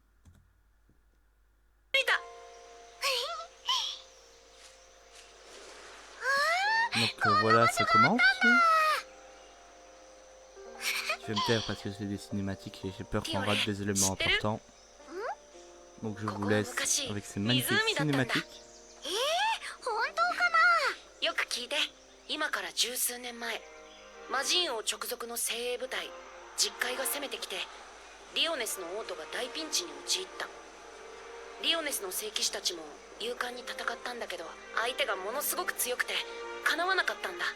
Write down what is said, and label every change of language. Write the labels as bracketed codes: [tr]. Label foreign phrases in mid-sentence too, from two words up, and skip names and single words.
[fr] Donc voilà, ça commence. Je vais me taire parce que c'est des cinématiques et j'ai peur qu'on rate des éléments importants. Donc je vous laisse avec ces magnifiques cinématiques. [ja] 今から十数年前、魔人王直属の精鋭部隊実海が攻めてきて、リオネスの王都が大ピンチに陥った。リオネスの聖騎士たちも勇敢に戦ったんだけど、相手がものすごく強くてかなわなかったんだ。